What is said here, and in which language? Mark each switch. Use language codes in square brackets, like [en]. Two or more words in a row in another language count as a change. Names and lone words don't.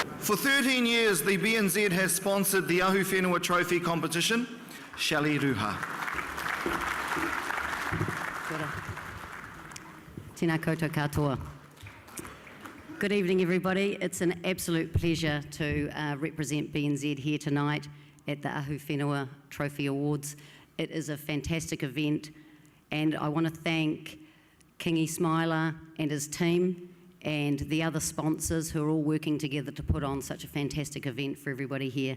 [en] For 13 years, the BNZ has sponsored the Ahuwhenua Trophy competition. Shelley Ruha. [mi] Tēnā koutou katoa. [en] Good evening, everybody. It's an absolute pleasure to represent BNZ here tonight at the Ahuwhenua Trophy Awards. It is a fantastic event, and I want to thank Kingi Smiler and his team and the other sponsors who are all working together to put on such a fantastic event for everybody here.